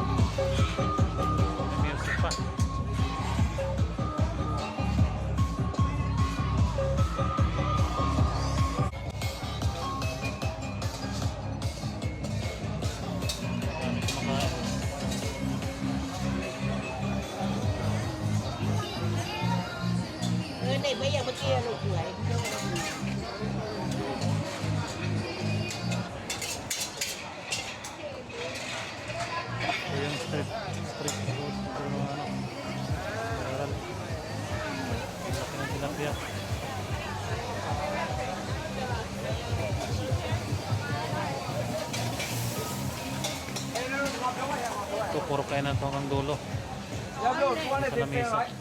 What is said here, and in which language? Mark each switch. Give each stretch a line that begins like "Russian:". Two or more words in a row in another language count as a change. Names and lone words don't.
Filipino: May music pa. Marami kumakain.
Vietnamese: Này bây giờ bên kia lục lại.
Filipino: Yung street food yung viral. Laki ng tilapia. Ito puro kainan to hanggang dulo sa lamesa.